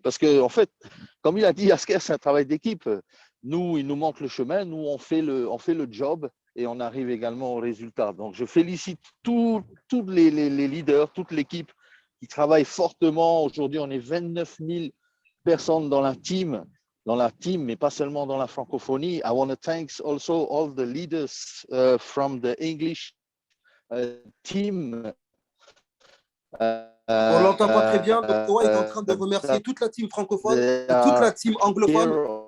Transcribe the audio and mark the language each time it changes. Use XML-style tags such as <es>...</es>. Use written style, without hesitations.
<fr>Parce que, en fait, comme il a dit, Asker, c'est un travail d'équipe. Nous, il nous manque le chemin, nous, on fait le job et on arrive également au résultat. Donc, je félicite tous les leaders, toute l'équipe qui travaille fortement. Aujourd'hui, on est 29 000 personnes dans la team, mais pas seulement dans la francophonie.</fr> <en>I want to thank also all the leaders from the English team.</en> <fr>On l'entend pas très bien, donc toi est en train de remercier toute la team francophone et toute la team anglophone.</fr>